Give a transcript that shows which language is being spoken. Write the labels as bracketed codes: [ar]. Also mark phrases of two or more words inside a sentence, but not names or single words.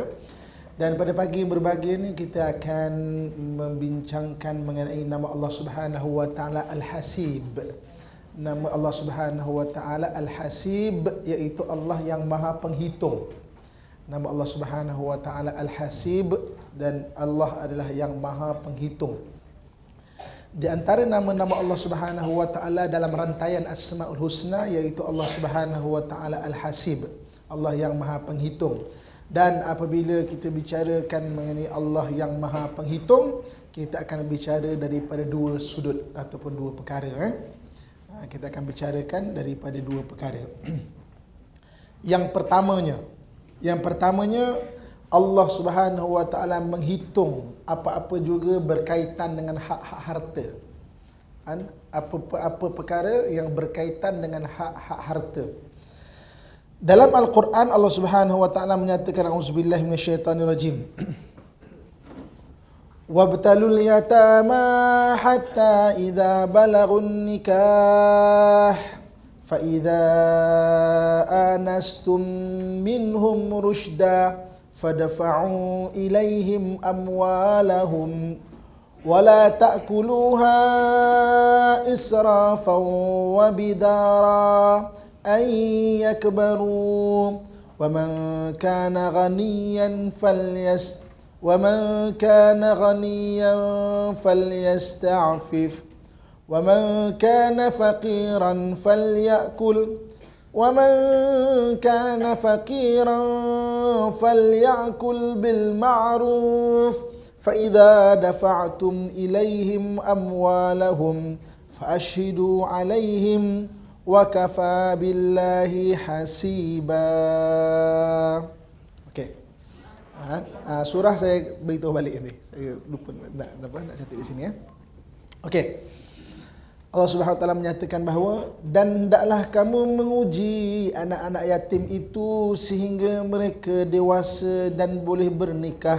[ms] Dan pada pagi yang berbahagia ini kita akan membincangkan mengenai nama Allah [ar] سبحانه وتعالى [ms] Al-Hasib. Nama Allah [ar] سبحانه وتعالى [ms] Al-Hasib iaitu Allah yang Maha Penghitung. Nama Allah [ar] سبحانه وتعالى [ms] Al-Hasib dan Allah adalah yang Maha Penghitung. Di antara nama-nama Allah [ar] سبحانه وتعالى [ms] dalam rantaian [ar] الأسماء الحسنى [ms] iaitu Allah [ar] سبحانه وتعالى [ms] Al-Hasib, Allah yang Maha Penghitung. Dan apabila kita bicarakan mengenai Allah yang Maha Penghitung, kita akan bicara daripada dua sudut ataupun dua perkara. Kita akan bicarakan daripada dua perkara. Yang pertamanya Allah [ar] سبحانه وتعالى [ms] menghitung apa-apa juga berkaitan dengan hak-hak harta. Apa perkara yang berkaitan dengan hak-hak harta. Dalam Al-Quran Allah [ar] سبحانه وتعالى [ms] menyatakan [ar] أعوذ بالله من الشيطان الرجيم. وابتلوا اليتامى حتى إذا بلغوا النكاح فإذا آنستم منهم رشدا فادفعوا إليهم أموالهم ولا تأكلوها إسرافا وبدارا أن يكبروا ومن كان غنيا فليستعفف ومن كان فقيرا فليأكل وَمَنْ كَانَ فَقِيرًا فَلْيَأْكُلْ بِالْمَعْرُوفِ فَإِذَا دَفَعْتُمْ إِلَيْهِمْ أَمْوَالَهُمْ فَأَشْهِدُوا عَلَيْهِمْ وَكَفَى بِاللَّهِ حَسِيبًا. [ms] Okey. Surah saya beritahu balik ni. Saya lupa nak catat di sini ya. Okey. Allah [ar] سبحانه وتعالى [ms] menyatakan bahawa dan hendaklah kamu menguji anak-anak yatim itu sehingga mereka dewasa dan boleh bernikah.